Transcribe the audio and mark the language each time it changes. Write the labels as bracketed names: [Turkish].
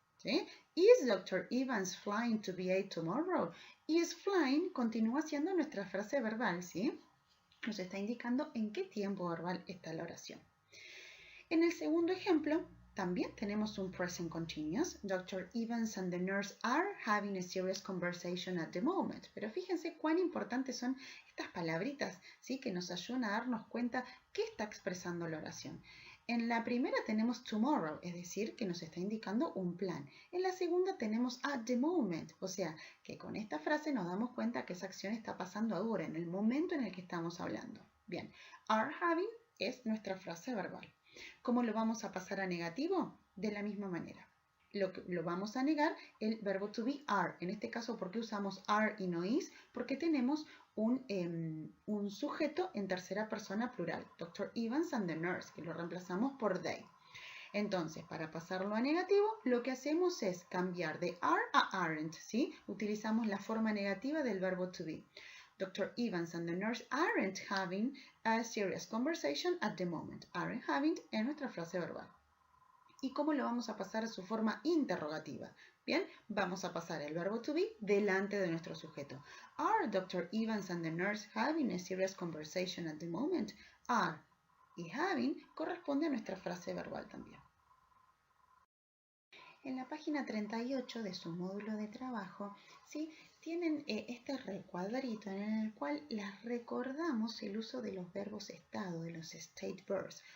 [English] ¿Sí? Is Dr. Evans flying to VA tomorrow? [Spanish] Is flying continúa siendo nuestra frase verbal, ¿sí? Nos está indicando en qué tiempo verbal está la oración. En el segundo ejemplo, también tenemos un present continuous. [English] Dr. Evans and the nurse are having a serious conversation at the moment. [Spanish] Pero fíjense cuán importantes son estas palabritas, ¿sí? Que nos ayudan a darnos cuenta qué está expresando la oración. En la primera tenemos tomorrow, es decir, que nos está indicando un plan. En la segunda tenemos at the moment, o sea, que con esta frase nos damos cuenta que esa acción está pasando ahora, en el momento en el que estamos hablando. Bien, are having es nuestra frase verbal. ¿Cómo lo vamos a pasar a negativo? De la misma manera. Lo vamos a negar el verbo to be are. En este caso, ¿por qué usamos are y no is? Porque tenemos un sujeto en tercera persona plural. Dr. [English] Evans and the nurse, [Spanish] que lo reemplazamos por they. Entonces, para pasarlo a negativo, lo que hacemos es cambiar de are a aren't, ¿sí? Utilizamos la forma negativa del verbo to be. Dr. [English] Evans and the nurse aren't having a serious conversation at the moment. [Spanish] Aren't having es nuestra frase verbal. ¿Y cómo lo vamos a pasar a su forma interrogativa? Bien, vamos a pasar el verbo to be delante de nuestro sujeto. [English] Are Dr. Evans and the nurse having a serious conversation at the moment? [Spanish] Are y having corresponde a nuestra frase verbal también. En la página 38 de su módulo de trabajo, ¿sí? Tienen este recuadrito en el cual les recordamos el uso de los verbos estado, de los state verbs.